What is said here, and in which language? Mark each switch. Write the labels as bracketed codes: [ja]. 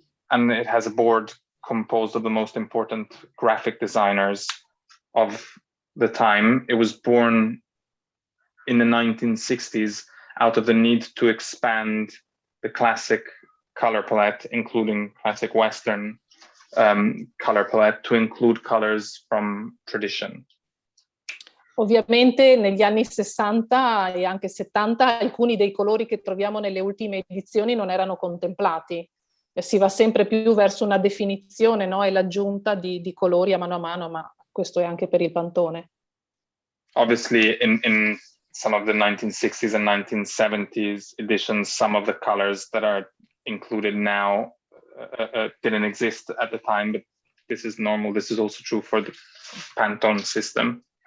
[en] and it has a board composed of the most important graphic designers of the time. It was born in the 1960s out of the need to expand the classic color palette, including classic Western color palette, to include colors from tradition. [it] Ovviamente negli anni 60 e anche 70 alcuni dei colori che troviamo nelle ultime edizioni non erano contemplati. Si va sempre più verso una definizione, no? E l'aggiunta di colori a mano, ma questo è anche per il Pantone. [en] Obviously, in some of the 1960s and 1970s editions, some of the colors that are included now didn't exist at the time, but this is normal. This is also true for the Pantone system.